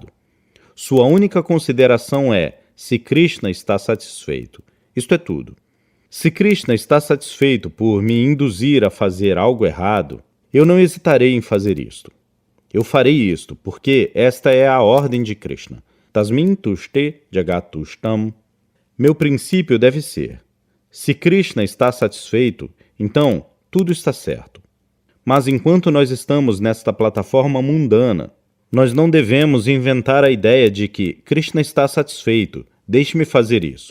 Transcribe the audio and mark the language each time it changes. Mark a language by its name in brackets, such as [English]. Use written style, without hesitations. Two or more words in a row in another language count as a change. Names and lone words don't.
[Portuguese] Sua única consideração é se Krishna está satisfeito. Isto é tudo. Se Krishna está satisfeito por me induzir a fazer algo errado, eu não hesitarei em fazer isto. Eu farei isto, porque esta é a ordem de Krishna. [Sanskrit] तस्मिन तुष्टे जगतुष्टम. [Portuguese] Meu princípio deve ser: se Krishna está satisfeito, então tudo está certo. Mas enquanto nós estamos nesta plataforma mundana, nós não devemos inventar a ideia de que Krishna está satisfeito, deixe-me fazer isso.